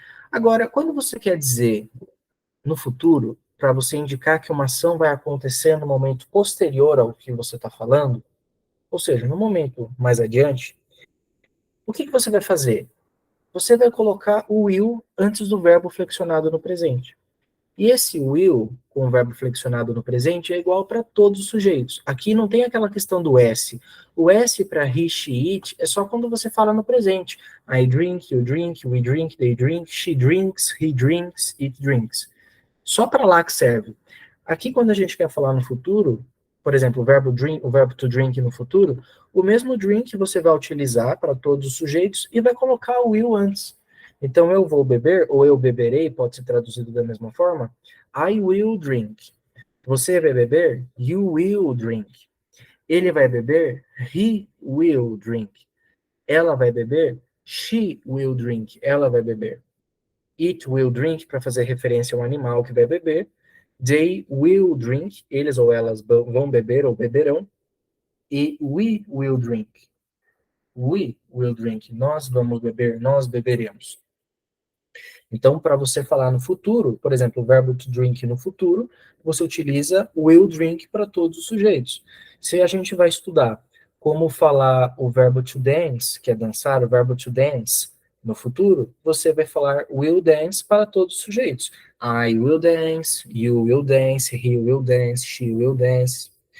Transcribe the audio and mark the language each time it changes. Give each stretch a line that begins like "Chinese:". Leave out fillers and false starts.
Portuguese: Agora, quando você quer dizer no futuro, para você indicar que uma ação vai acontecer no momento posterior ao que você está falando, ou seja, no momento mais adiante, o que você vai fazer? Você vai colocar o will antes do verbo flexionado no presente. E esse will, com o verbo flexionado no presente, é igual para todos os sujeitos. Aqui não tem aquela questão do S. O S para he, she, it é só quando você fala no presente.
English: I drink, you drink, we drink, they drink, she drinks, he drinks, it drinks.
Portuguese: Só para lá que serve. Aqui, quando a gente quer falar no futuro, por exemplo, o verbo drink, o verbo to drink no futuro, o mesmo drink você vai utilizar para todos os sujeitos e vai colocar o will antes. Então, eu vou beber, ou eu beberei, pode ser traduzido da mesma forma.
English: I will drink.
Portuguese: Você vai beber?
English: You will drink.
Portuguese: Ele vai beber?
English: He will drink.
Portuguese: Ela vai beber?
English: She will drink.
Portuguese: Ela vai beber.
English: It will drink,
Portuguese: para fazer referência a um animal que vai beber.
English: They will drink,
Portuguese: eles ou elas vão beber ou beberão.
English: E we will drink. We will drink.
Portuguese: Nós vamos beber, nós beberemos. Então, para você falar no futuro, por exemplo, o verbo to drink no futuro, você utiliza will drink para todos os sujeitos. Se a gente vai estudar como falar o verbo to dance, que é dançar, o verbo to dance no futuro, você vai falar will dance para todos os sujeitos.
English: I will dance, you will dance, he will dance, she will dance.